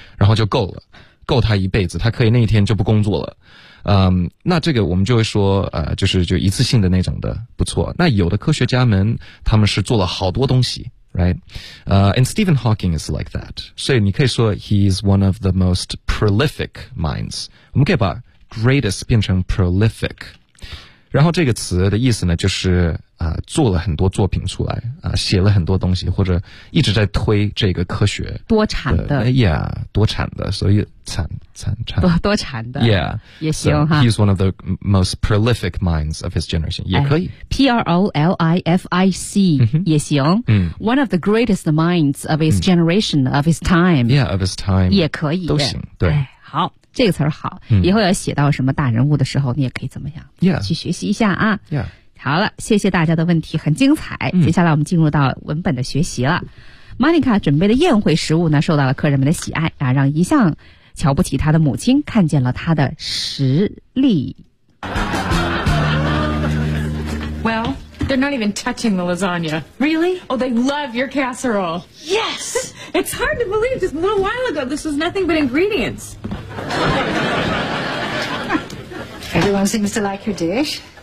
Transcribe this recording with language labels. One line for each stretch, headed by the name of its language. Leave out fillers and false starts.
Chinese: 然后就够了够他一辈子他可以那一天就不工作了那这个我们就会说就一次性的那种的不错那有的科学家们他们是做了好多东西
English: Right And Stephen Hawking is like that
Chinese: 所以你可以说
English: He's one of the most prolific minds
Chinese: 我们可以把 greatest 变成 prolific然后这个词的意思呢就是做了很多作品出来写了很多东西或者一直在推这个科学。多产的。
English: Yeah,
Chinese: 多产的所以产。多产的。
English: Yeah,
Chinese: 也行哈。
English: So, he's one of the most prolific minds of his generation,
Chinese: 也可以。
English: Prolific,、嗯、
Chinese: 也行。
English: One of the greatest minds of his generation,、嗯、 of his time. Yeah, of his time.
Chinese: 也可以。都行对。哎好这个词儿好以后要写到什么大人物的时候、嗯、你也可以怎么样、
English: yeah.
Chinese: 去学习一下啊、
English: yeah.
Chinese: 好了谢谢大家的问题很精彩、嗯、接下来我们进入到文本的学习了 Monica 准备的宴会食物呢受到了客人们的喜爱啊，让一向瞧不起他的母亲看见了他的实力
English: Well they're not even touching the lasagna Really? Oh they love your casserole Yes It's hard to believe just a little while ago this was nothing but ingredients Everyone seems to like your dish.